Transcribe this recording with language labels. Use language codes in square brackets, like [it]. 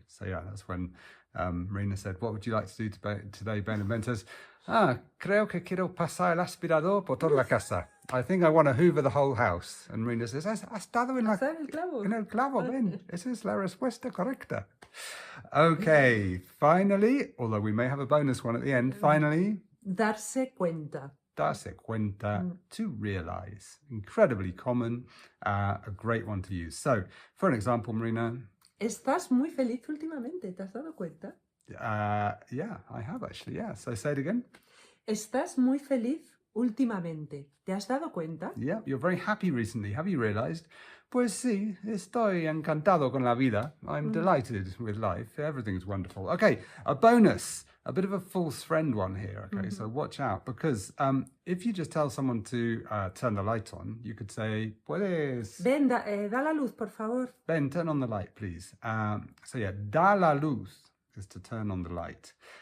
[en] So yeah, that's when Marina said, what would you like to do today, Ben? And Ben says, [es] creo que quiero pasar el aspirador por toda la casa. [en] I think I want to hoover the whole house. And Marina says, [es] has dado en el clavo, Ben. Esa es la respuesta correcta. [en] Okay, finally, although we may have a bonus one at the end, finally. [es] Darse cuenta. Darse cuenta, [en] to realize. Incredibly common, a great one to use. So, for an example, Marina. [es] Estás muy feliz últimamente, ¿te has dado cuenta? [en] Yeah, I have actually, yeah. So say it again. [es] Estás muy feliz últimamente, ¿te has dado cuenta? [en] Yeah, you're very happy recently. Have you realized? [es] Pues sí, estoy encantado con la vida. [en] I'm delighted with life. Everything's wonderful. Okay, a bonus. A bit of a false friend one here, okay? So watch out, because if you just tell someone to turn the light on, you could say, [es] puedes... Ben, da la luz, por favor. [en] Ben, turn on the light, please. So yeah, [es] da la luz [en] is to turn on the light.